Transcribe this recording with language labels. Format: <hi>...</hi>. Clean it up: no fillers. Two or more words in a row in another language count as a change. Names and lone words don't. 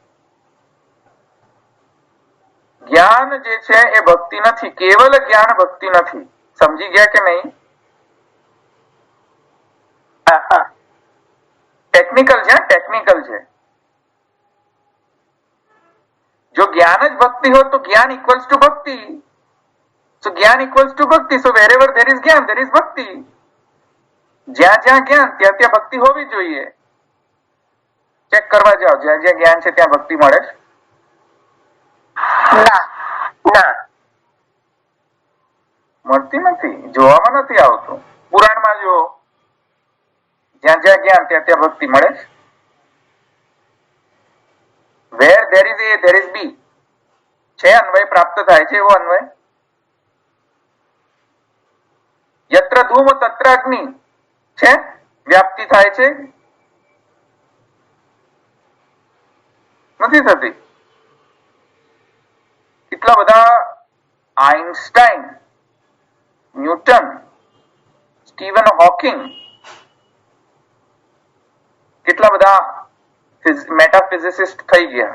<gu>જ્ઞાન જે છે એ ભક્તિ નથી, કેવલ જ્ઞાન ભક્તિ નથી. સમજી ગયા કે નહીં? ટેકનિકલ છે, ટેકનિકલ છે. જો જ્ઞાન જ ભક્તિ હોત તો જ્ઞાન</gu> <en>equals to</en> <gu>ભક્તિ.</gu> <en>So જ્ઞાન equals to ભક્તિ. So wherever there is જ્ઞાન there is ભક્તિ.</en> <gu>જ્યાં જ્યાં જ્ઞાન ત્યાં ત્યાં ભક્તિ હોવી જોઈએ. ચેક કરવા જાઓ, જ્યાં જ્યાં જ્ઞાન છે ત્યાં ભક્તિ મળે છે? ના, મળતી નથી, જોવામાં નથી આવતું. પુરાણમાં જો જ્યાં જ્યાં જ્ઞાન ત્યાં ત્યાં ભક્તિ મળે છે.</gu> <en>Where there is A there is B.</en> <gu>છે અન્વય પ્રાપ્ત થાય છે, એવો અન્વય.</gu> <sa>यत्र धूम तत्र अग्नि</sa> <gu>છે, વ્યાપ્તિ થાય છે? નથી થતી. કેટલા બધા આઇન્સ્ટાઈન, ન્યૂટન, સ્ટીવન હોકિંગ, કેટલા બધા મેટાફિઝિસિસ્ટ થઈ ગયા.</gu>